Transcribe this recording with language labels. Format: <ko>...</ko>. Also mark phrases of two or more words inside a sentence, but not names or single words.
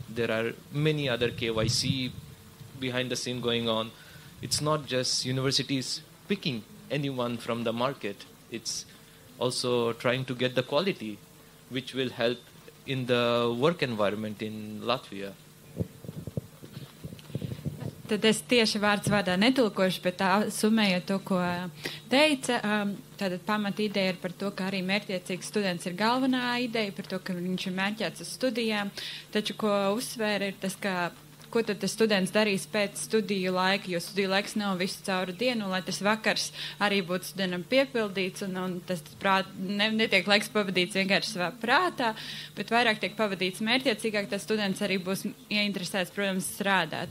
<en>There are many other KYC behind the scene going on. It's not just universities picking anyone from the market. It's also trying to get the quality, which will help in the work environment in Latvia.</en> <lv>Tad es tieši vārds vārdā netulkošu, bet tā summējot to, ko teica. Tātad pamata ideja ir par to, ka arī mērķiecīgs students ir galvenā ideja, par to, ka viņš ir mērķēts uz studijām. Taču, ko uzsvēra, ir tas, ka ko tad tas students darīs pēc studiju laika, jo studiju laiks nav visu cauru dienu, lai tas vakars arī būtu studentam piepildīts, un tas netiek laiks pavadīts vienkārši savā prātā, bet vairāk tiek pavadīts mērķiecīgāk, tas students arī būs ieinteresēts, protams, strādāt.</lv>